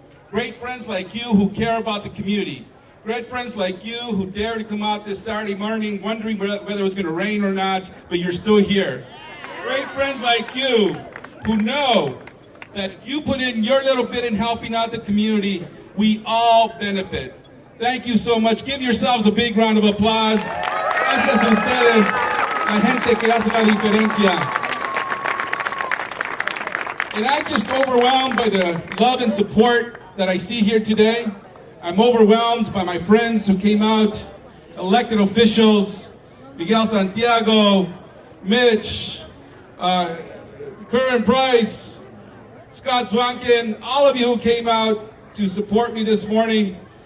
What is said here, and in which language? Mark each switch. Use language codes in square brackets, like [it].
[en] Great friends like you who care about the community. Great friends like you who dare to come out this Saturday morning wondering whether it was going to rain or not, but you're still here. Great friends like you who know that if you put in your little bit in helping out the community, we all benefit. Thank you so much. Give yourselves a big round of applause. [es] Gracias a ustedes, la gente que hace la diferencia. [en] And I'm just overwhelmed by the love and support that I see here today. I'm overwhelmed by my friends who came out, elected officials, Miguel Santiago, Mitch, Curran Price, Scott Swankin, all of you who came out to support me this morning.